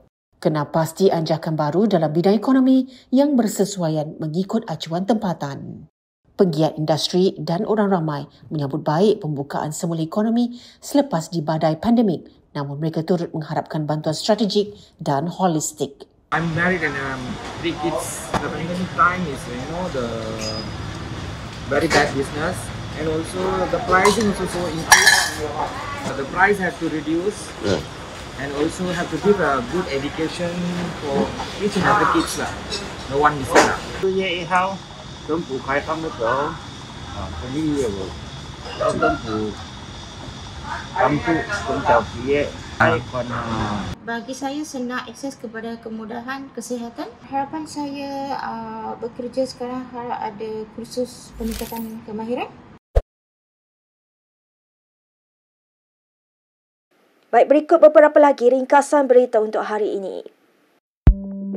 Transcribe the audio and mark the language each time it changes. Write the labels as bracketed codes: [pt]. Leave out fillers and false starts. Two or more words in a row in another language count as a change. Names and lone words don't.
[ms] Kenal pasti anjakan baru dalam bidang ekonomi yang bersesuaian mengikut acuan tempatan. Penggiat industri dan orang ramai menyambut baik pembukaan semula ekonomi selepas di badai pandemik, namun mereka turut mengharapkan bantuan strategik dan holistik. [en] I'm married and 3 kids. The pandemic time is, the very bad business, and also the pricing is also increased. The price has to reduce, and also have to give a good education for each and every kids lah. No one missing lah. [zh] 2 月1号，政府开放的时候，肯定有政府帮助中小企业贷款。 [ms] Bagi saya senang akses kepada kemudahan kesihatan. Harapan saya bekerja sekarang harap ada kursus peningkatan kemahiran. Baik, berikut beberapa lagi ringkasan berita untuk hari ini.